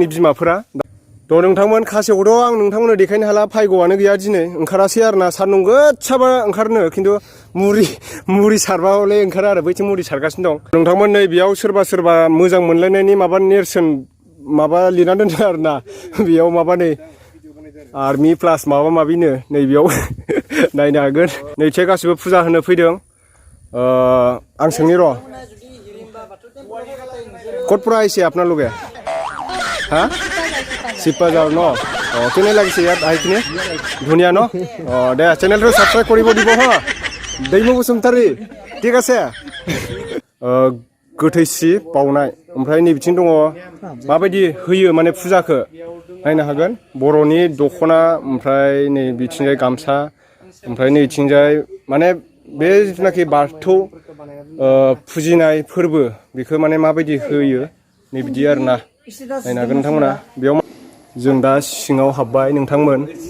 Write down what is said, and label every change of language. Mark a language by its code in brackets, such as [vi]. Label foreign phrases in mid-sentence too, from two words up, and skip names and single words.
[brx] बिमाफोरा थ' नोंथांमोन खासेवखौथ' आं नोंथांमोननो देखायनो हाला फायग'आनो गैया दिनै ओंखारासै आरो ना सान्दुं गोसाबा ओंखारनो खिन्थु मुरि सारबा हले ओंखारा आरो बैथिं मुरि सारगासिनो दं नोंथांमोन नै बेयाव सोरबा मोजां मोनलायनायनि माबा नेरसोन माबा लिरना दोनदों आरो ना बेयाव माबा नै आर्मि प्लास माबा माबिनो नै बेयाव नायनो हागोन नैथिया गासिबो फुजा होनो फैदों आं सोंनि र' [as] ক'ত পৰা আহিছে আপোনালোকে হা শিৱবাজাৰ ন কেনে লাগিছে ইয়াত আহি কিনে ধুনীয়া ন দে চেনেলটো ছাবস্ক্ৰাইব কৰিব দিব হা दैमु बसुमतारी ঠিক আছে [brx] गोथैसि बावनाय ओमफ्राय नै बिथिं दङ माबायदि होयो माने फुजाखौ नायनो हागोन बर'नि दख'ना ओमफ्राय नै बिथिंजाय गामसा ओमफ्राय नै बिथिंजाय माने बे जिथुनाखि बाथौ फुजिनाय फोरबो बेखौ माने माबायदि होयो नै बिदि आरो ना नायनो हागोन नोंथांमोना बेयाव जों दा सिङाव हाबबाय नोंथांमोन